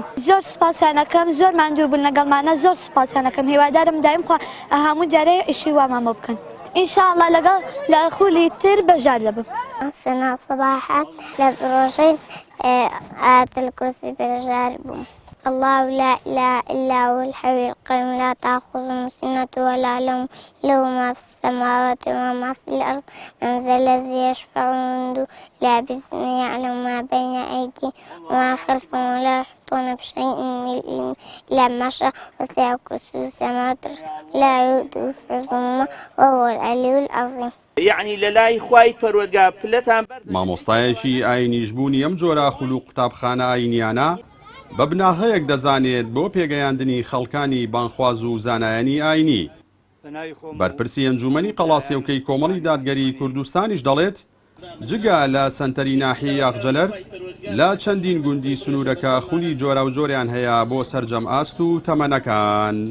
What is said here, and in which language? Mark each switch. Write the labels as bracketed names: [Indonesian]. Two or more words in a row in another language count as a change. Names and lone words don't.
[Central Kurdish] زۆر سوپاسیانەکەم، زۆر ماندوو بوون لەگەڵمانە، زۆر سوپاسیانەکەم. هیوادارم دایم خوا هەموو جارەیە ئیشی وامامە بکەن. ئینشاءڵڵا لەگەڵ لە خولی تر بەژار دەبم. سەنا سەباحە لە پرۆژەی ئاەتول کورسی بێژار بووم. [Arabic] الله لا إله إلا هو الحي القيوم لا تأخذه سنة ولا نوم له ما في السماوات وما في الأرض من ذا الذي يشفع عنده لا بإذنه يعلم ما بين أيديهم وما خلفهم ولا يحيطون بشيء من علمه إلا ما شاء وسع كرسيه السماوات لا يؤوده حفظهما وهو العلي العظيم. [Central Kurdish] یعنی لەلای خوای پەروەردگار پلەتان مامۆستایەکی ئاینیش بوونی ئەم جۆرە خولوق قوتابخانە ئاینیانە بە بناغەیەک دەزانێت بۆ پێگەیاندنی خەڵکانی بانخواز و زانایانی ئاینی. بەرپرسی ئەنجومەنی قەڵاسێوکەی کۆمەڵی دادگەری کوردستانیش دەڵێت جگە لە سەنتەری ناحیەی ئاغجەلەر لە چەندین گوندی سنوورەکە خولی جۆرە و جۆریان هەیە بۆ سەرجەم ئاست و تەمەنەکان.